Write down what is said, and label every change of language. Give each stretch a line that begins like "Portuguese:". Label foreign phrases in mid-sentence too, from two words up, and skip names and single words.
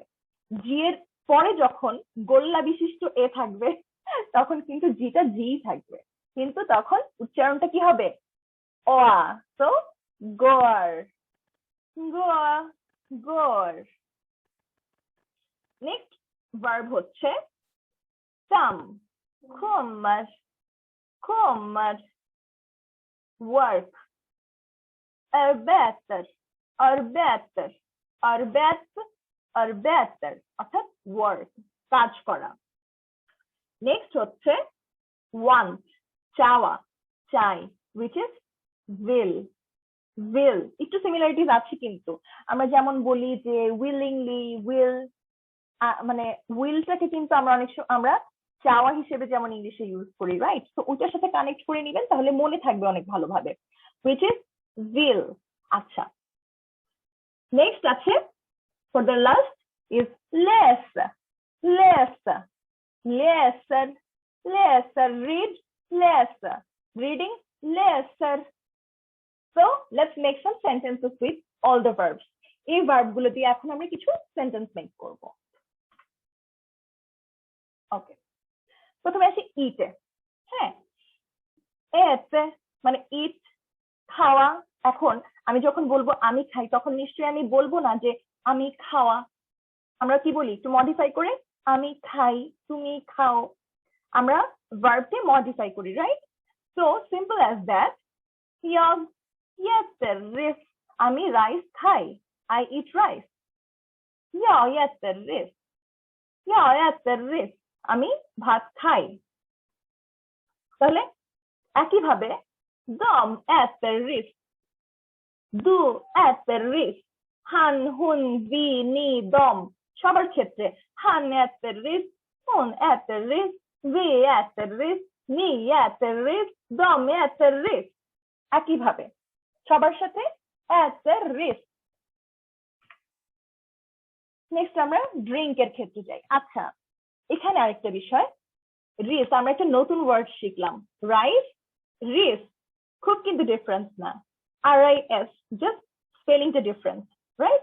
Bangla: জি এর পরে যখন গোল্লা বিশিষ্ট এ থাকবে তখন কিন্তু জিটা জি থাকবে, কিন্তু তখন উচ্চারণটা কি হবে? ওয়া। তো গোয়ার, গোয়া, গোর। নেক্সট ভার্ব হচ্ছে কাম,
Swedish: kommer, kommer, work, arbetar, arbetar, arbetar,
Bangla: অর্থাৎ ওয়ার্ক, কাজ করা। নেক্সট হচ্ছে want, চাওয়া, চাই,
English: which is will, will।
Bangla: একটু সিমিলারিটিস আছে কিন্তু, আমরা যেমন বলি যে willingly, will, মানে উইলটাকে কিন্তু আমরা অনেক আমরা চাওয়া হিসেবে যেমন ইংলিশে ইউজ করি, রাইট? তো ওইটার সাথে কানেক্ট করে নিবেন, তাহলে মনে থাকবে অনেক ভালোভাবে,
English: which is will।
Bangla: আচ্ছা, নেক্সট আছে
English: for the last is
Swedish: läsa, läsa, läser, läser, read, läsa, reading, läser।
English: So let's make some sentences with all the verbs.
Bangla: এই ভার্ব গুলো দিয়ে এখন আমরা কিছু
English: sentence make
Bangla: করব। ওকে, প্রথমে আসি ইটে। হ্যাঁ, এতে মানে ইট, খাওয়া। এখন আমি যখন বলবো আমি খাই তখন নিশ্চয়ই আমি বলবো না যে আমি খাওয়া। আমরা কি বলি একটু মডিফাই করে? আমি খাই, তুমি খাও। আমরা ভার্বকে মডিফাই করি, রাইট?
English: so simple as that.
Swedish: jag äter ris,
Bangla: আমি রাইস খাই,
English: I eat rice.
Swedish: jag äter ris, jag äter ris,
Bangla: আমি ভাত খাই। তাহলে একইভাবে
Swedish: de äter ris, du äter ris, han, hon, vi, ni, dom,
Bangla: সবার ক্ষেত্রে
Swedish: han äter ris, hon äter ris, vi äter ris, ni äter ris, dom äter ris।
Bangla: একইভাবে সবার সাথে
Swedish: äter ris।
Bangla: নেক্সট আমরা ড্রিঙ্ক এর ক্ষেত্রে যাই। আচ্ছা, এখানে আরেকটা বিষয়, রিস, আমরা একটা নতুন ওয়ার্ড শিখলাম, রাইস, রিস, খুব কিন্তু ডিফারেন্স না, RIS,
English: just spelling difference,
Bangla: রাইট?